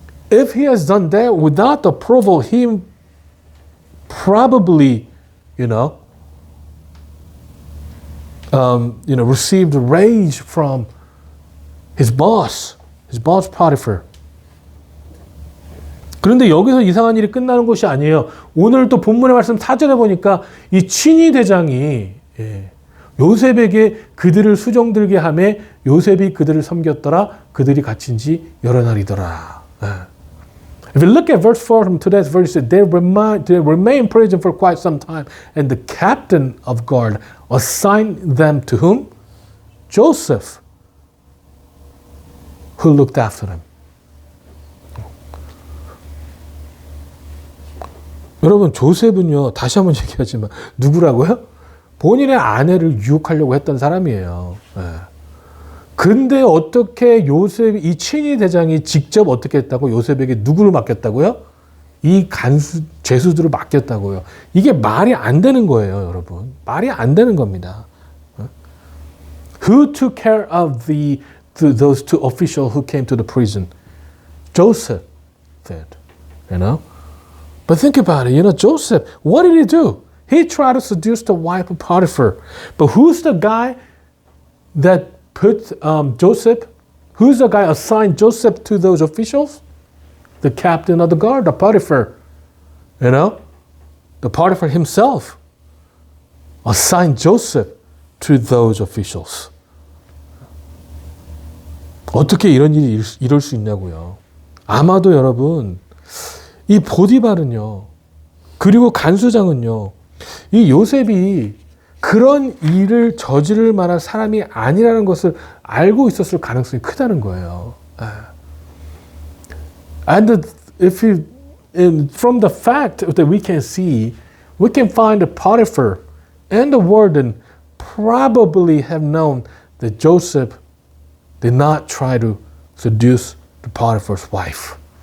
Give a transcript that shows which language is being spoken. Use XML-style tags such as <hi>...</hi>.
<en>If he has done that without the approval, he probably, received rage from his boss Potiphar.</en> <ko>그런데 여기서 이상한 일이 끝나는 것이 아니에요. 오늘 또 본문의 말씀 4절에 보니까 이 친위 대장이 요셉에게 그들을 수종들게 하매 요셉이 그들을 섬겼더라. 그들이 갇힌 지 여러 날이더라.</ko> <en>If you look at verse 4 from today's verse, they remain in prison for quite some time. And the captain of guard assigned them to whom? Joseph, who looked after them.</en> <ko>여러분, 조셉은요, 다시 한번 얘기하지만, 누구라고요? 본인의 아내를 유혹하려고 했던 사람이에요. 근데 어떻게 요셉, 이 친위 대장이 직접 어떻게 했다고 요셉에게 누구를 맡겼다고요? 이 죄수들을 맡겼다고요. 이게 말이 안 되는 거예요, 여러분. 말이 안 되는 겁니다.</ko> <en>Who took care of those two officials who came to the prison? Joseph did, But think about it, Joseph, what did he do? He tried to seduce the wife of Potiphar. But who's the guy that put Joseph? Who's the guy assigned Joseph to those officials? the captain of the guard, the Potiphar, the Potiphar himself assigned Joseph to those officials.</en> <ko>어떻게 이런 일이 이럴 수 있냐고요. 아마도 여러분, 이 보디발은요, 그리고 간수장은요, 이 요셉이 그런 일을 저지를 만한 사람이 아니라는 것을 알고 있었을 가능성이 크다는 거예요.</ko> <en>And from the fact that we can see, we can find the Potiphar and the warden probably have known that Joseph did not try to seduce the Potiphar's wife.</en>